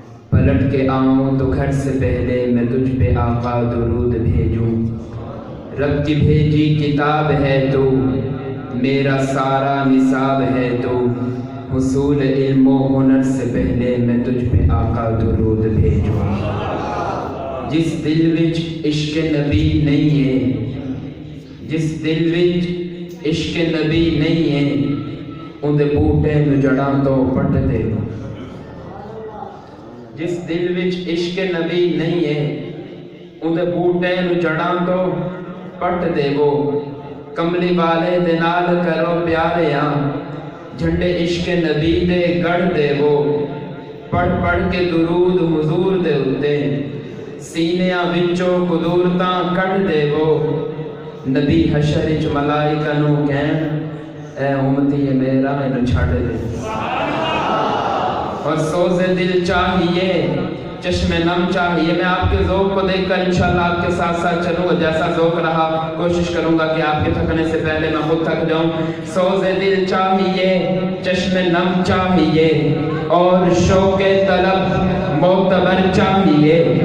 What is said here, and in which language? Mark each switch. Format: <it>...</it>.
<ur>پلٹ کے آؤں تو گھر سے پہلے میں تجھ پہ آقا درود بھیجوں. رب کی بھیجی کتاب ہے تو میرا سارا نصاب ہے تو. حصول علم و ہنر سے پہلے میں تجھ پہ آقا درود بھیجوں.</ur> <pa>جس دل وچ عشق نبی نہیں ہے, جس دل وچ عشق نبی نہیں ہے, اندے بوٹے نو جڑاں تو پٹ دے. جس دل وچ عشق نبی نہیں ہے, اندے بوٹے نو جڑاں تو پٹ دے. وہ کملی والے دے نال کرو پیاریاں, جھنڈے عشق نبی دے گڑھ دے. وہ پڑھ پڑھ کے درود حضور دے اتے سینیاں وچوں قدورتاں کڑھ دے. وہ نبی حشر وچ ملائکہ نو کہن اے امتی میرا اینو چھڑ دے.</pa> <ur>اور سوز دل چاہیے, چشم نم چاہیے. میں آپ کے ذوق کو دیکھ کر انشاءاللہ آپ کے ساتھ ساتھ چلوں گا. جیسا ذوق رہا کوشش کروں گا کہ آپ کے تھکنے سے پہلے میں خود تھک جاؤں. سوز دل چاہیے, چشم نم چاہیے, اور شوق طلب معتبر چاہیے.</ur>